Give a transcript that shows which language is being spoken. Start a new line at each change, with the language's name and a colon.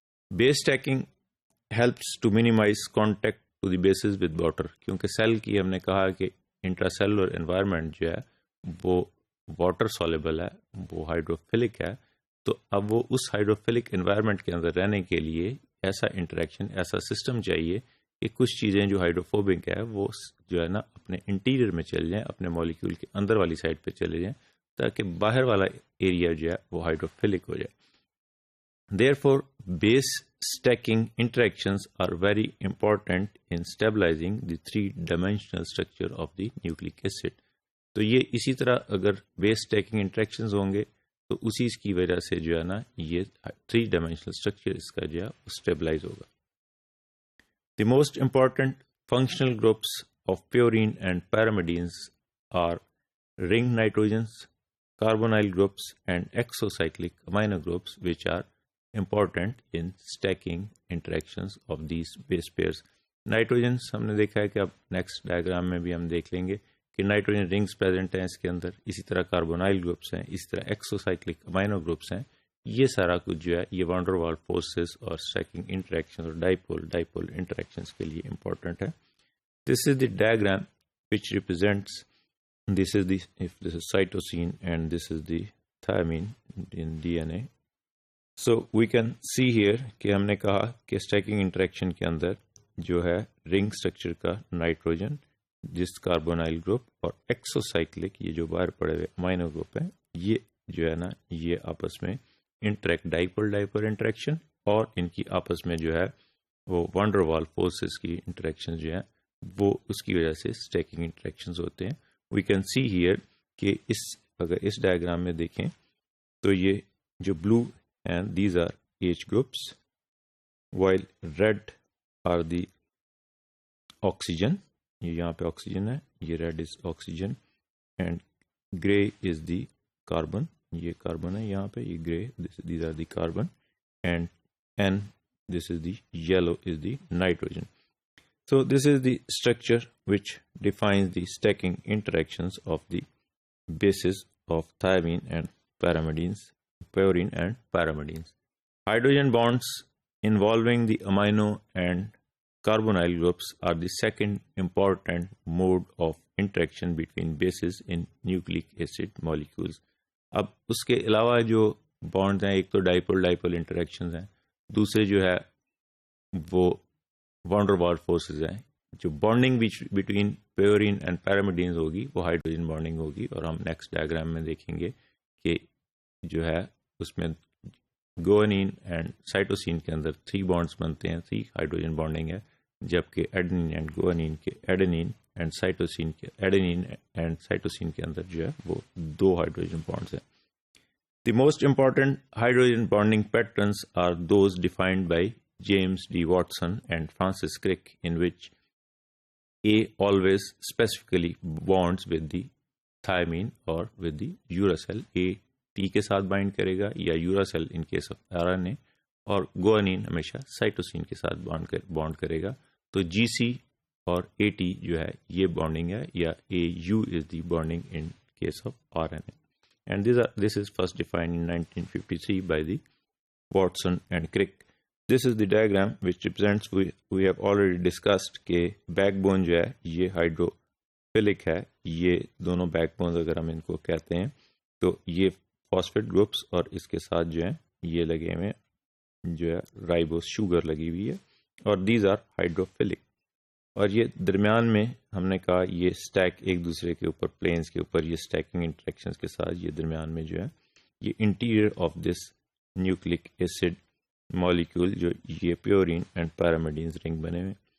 English: base stacking helps to minimize contact to the bases with water,
Urdu: کیونکہ cell کی ہم نے کہا کہ انٹرا سیلولر انوائرمنٹ جو ہے وہ واٹر سولیبل ہے، وہ ہائیڈروفیلک ہے، تو اب وہ اس ہائیڈروفیلک انوائرمنٹ کے اندر رہنے کے لیے ایسا انٹریکشن، ایسا سسٹم چاہیے کہ کچھ چیزیں جو ہائیڈروفوبک ہے وہ جو ہے نا اپنے انٹیریئر میں چل جائیں، اپنے مالیکیول کے اندر والی سائڈ پہ چلے جائیں، تاکہ باہر والا ایریا جو ہے وہ ہائیڈروفیلک ہو جائے.
English: Therefore, base stacking interactions are very important in stabilizing the 3-dimensional structure of the nucleic acid.
Urdu: تو یہ اسی طرح اگر بیس اسٹیکنگ انٹریکشنز ہوں گے تو اسی کی وجہ سے جو ہے نا یہ 3-dimensional structure اس کا جو ہے اسٹیبلائز ہوگا.
English: The most important functional groups of purine and pyrimidines are ring nitrogens, carbonyl groups, and exocyclic amino groups, which are important in stacking interactions of these base pairs.
Urdu: Nitrogenous ہم نے دیکھا ہے کہ اب نیکسٹ ڈائیگرام میں بھی ہم دیکھ لیں گے کہ نائٹروجن رنگز پریزنٹ ہیں اس کے اندر، اسی طرح کاربونائل گروپس ہیں، اسی طرح ایکسوسائکلک امائنو گروپس ہیں. یہ سارا کچھ جو ہے یہ وان ڈر وال فورسز اور اسٹیکنگ انٹریکشن اور ڈائپول انٹریکشنز کے لیے امپورٹنٹ ہے.
English: This is the diagram which represents this is cytosine and this is the thymine in DNA. So we can see here
Urdu: کہ ہم نے کہا کہ اسٹیکنگ انٹریکشن کے اندر جو ہے رنگ اسٹرکچر کا نائٹروجن جس کاربونائل گروپ اور ایکسوسائکلک یہ جو باہر پڑے ہوئے امائنو گروپ ہیں، یہ جو ہے نا یہ آپس میں ڈائپول انٹریکشن، اور ان کی آپس میں جو ہے وہ وان ڈر وال فورسز کی انٹریکشن جو ہیں وہ اس کی وجہ سے اسٹیکنگ انٹریکشنز ہوتے ہیں.
English: we can see here
Urdu: کہ اگر اس ڈائیگرام میں دیکھیں تو یہ جو بلو ہیں
English: these are H groups, while red are the oxygen,
Urdu: یہ یہاں پہ آکسیجن ہے,
English: یہ red is oxygen, and grey is the carbon,
Urdu: یہ کاربن ہے یہاں پہ,
English: یہ grey, these are the carbon, and N this is the yellow is the nitrogen. So this is the structure which defines the stacking interactions of the bases of thymine and pyrimidines, purine and pyrimidines. Hydrogen bonds involving the amino and carbonyl groups are the second important mode of interaction between bases in nucleic acid molecules.
Urdu: اب اس کے علاوہ جو bonds ہیں, ایک تو ڈائپول ڈائپول interactions ہیں, دوسرے جو ہے وہ وانڈر وال فورسز ہیں. جو بانڈنگ بٹوین پیورین اینڈ پیرامیڈینز ہوگی وہ ہائیڈروجن بانڈنگ ہوگی, اور ہم نیکسٹ ڈائیگرام میں دیکھیں گے کہ جو ہے اس میں گوانین اینڈ سائٹوسین کے اندر 3 بانڈز بنتے ہیں, 3 ہائیڈروجن بانڈنگ ہے, جبکہ ایڈنین اینڈ گوانین کے ایڈنین اینڈ سائٹوسین کے ایڈنین اینڈ سائٹوسین کے اندر جو ہے وہ 2 ہائیڈروجن بانڈز ہیں.
English: The most important hydrogen bonding patterns are those defined by James D. Watson and Francis Crick, in which A always specifically bonds with the thymine or with the uracil.
Urdu: A T کے ساتھ bind کرے گا, یا
English: uracil in case of RNA,
Urdu: اور guanine ہمیشہ cytosine کے ساتھ bond کرے گا. تو GC اور AT جو ہے یہ بانڈنگ ہے, یا
English: AU is the bonding in case of RNA. And this is first defined in 1953 by the Watson and Crick. This is the diagram which represents, we have already discussed
Urdu: کہ back bone جو ہے یہ hydrophilic ہے. یہ دونوں back bones اگر ہم ان کو کہتے ہیں تو یہ فاسفیٹ گروپس اور اس کے ساتھ جو ہیں یہ لگے ہوئے جو ہے رائبوز شوگر لگی ہوئی ہے, اور
English: These are hydrophilic.
Urdu: اور یہ درمیان میں ہم نے کہا یہ سٹیک ایک دوسرے کے اوپر, پلینز کے اوپر, یہ سٹیکنگ انٹریکشنز کے ساتھ یہ درمیان میں جو ہے یہ
English: interior of this nucleic acid molecule
Urdu: جو یہ پیورین اینڈ پیرامیڈینز رنگ بنے ہوئے.